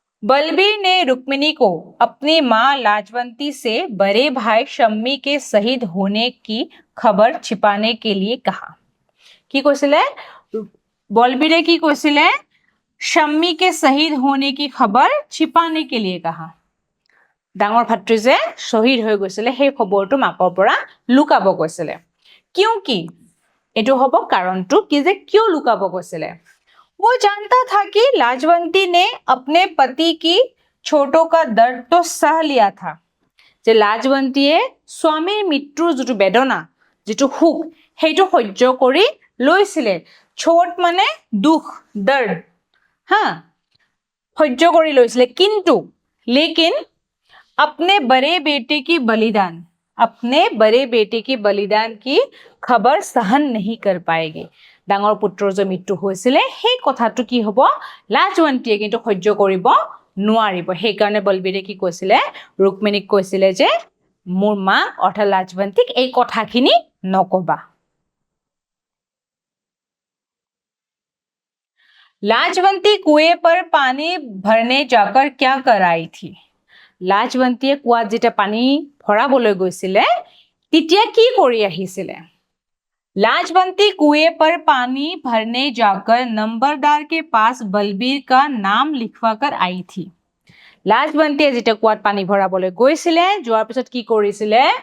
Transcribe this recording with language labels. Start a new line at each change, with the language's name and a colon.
Hindi: बलबीर ने रुक्मिणी को अपनी मां लाजवंती से बड़े भाई शम्मी के शहीद होने की खबर छिपाने के लिए कहा।
Assamese: কি কৈছিলে? বলবীৰে কি কৈছিলে?
Hindi: शम्मी के शहीद होने की खबर छिपाने के लिए कहा।
Assamese: ডাঙৰ ভাতৃ যে শহীদ হৈ গৈছিলে সেই খবৰটো মাকৰ পৰা লুকাব কৈছিলে। কিয় কি? এটো হ'ব কাৰণটো কি যে কিয় লুকাব কৈছিলে।
Hindi: वो जानता था कि लाजवंती ने अपने पति की छोटों का दर्द तो सह लिया था।
Assamese: যে লাজৱন্তীয়ে স্বামীৰ মৃত্যুৰ যিটো বেদনা যিটো সুখ সেইটো সহ্য কৰি লৈছিলে। ছোট মানে দুখ দৰ্দ হা সহ্য কৰি লৈছিলে কিন্তু
Hindi: लेकिन अपने बड़े बेटे की बलिदान की खबर सहन नहीं कर पाएगी।
Assamese: ডাঙৰ পুত্ৰৰ যে মৃত্যু হৈছিলে সেই কথাটো কি হ'ব লাজৱন্তীয়ে কিন্তু সহ্য কৰিব নোৱাৰিব। সেই কাৰণে বলবীৰে কি কৈছিলে? रुक्मिणीক কৈছিলে যে মোৰ মা অৰ্থাৎ লাজৱন্তীক এই কথাখিনি নকবা।
Hindi: लाजवंती कुएं पर पानी भरने जाकर क्या कर आई थी?
Assamese: লাজৱন্তীয়ে কুৱাত যেতিয়া পানী ভৰাবলৈ গৈছিলে তেতিয়া কি কৰি আহিছিলে?
Hindi: लाजवंती कुएं पर पानी भरने जाकर नंबरदार के पास बलबीर का नाम लिखवाकर आई थी।
Assamese: লাজৱন্তীয়ে যেতিয়া কুৱাত পানী ভৰাবলৈ গৈছিলে যোৱাৰ পিছত কি কৰিছিলে?